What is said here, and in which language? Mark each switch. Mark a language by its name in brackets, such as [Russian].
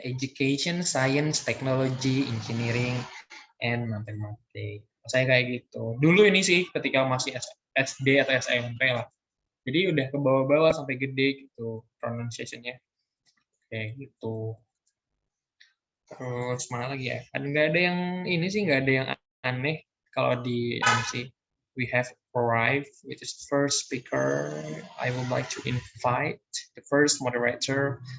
[English] Education, science, technology, engineering, and mathematics. [Indonesian] Saya kayak gitu. Dulu ini sih ketika masih SD atau SMP lah. Jadi udah ke bawah-bawah sampai gede gitu pronunciation-nya. Kayak gitu. Terus mana lagi ya? Nggak ada yang ini sih, nggak ada yang aneh kalau di MC. [English] We have arrived with the first speaker. I would like to invite the first moderator.